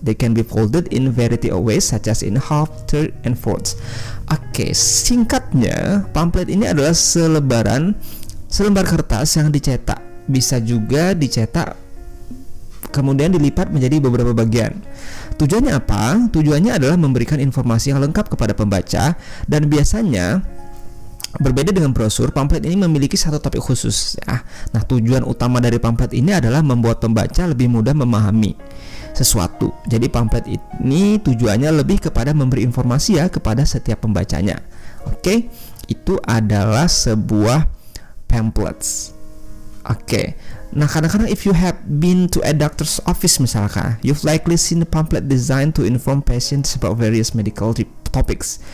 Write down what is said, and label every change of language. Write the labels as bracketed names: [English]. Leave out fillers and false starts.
[English] They can be folded in variety of ways such as in half, third, and fourths. [Indonesian] Oke, singkatnya pamflet ini adalah selembar kertas yang dicetak. Bisa juga dicetak kemudian dilipat menjadi beberapa bagian. Tujuannya apa? Tujuannya adalah memberikan informasi yang lengkap kepada pembaca, dan biasanya berbeda dengan brosur, pamflet ini memiliki satu topik khusus ya. Nah, tujuan utama dari pamflet ini adalah membuat pembaca lebih mudah memahami sesuatu. Jadi pamflet ini tujuannya lebih kepada memberi informasi ya kepada setiap pembacanya. Oke, itu adalah sebuah pamphlets. Oke, nah kadang-kadang [English] if you have been to a doctor's office [Indonesian] misalkan, [English] you've likely seen the pamphlet designed to inform patients about various medical topics.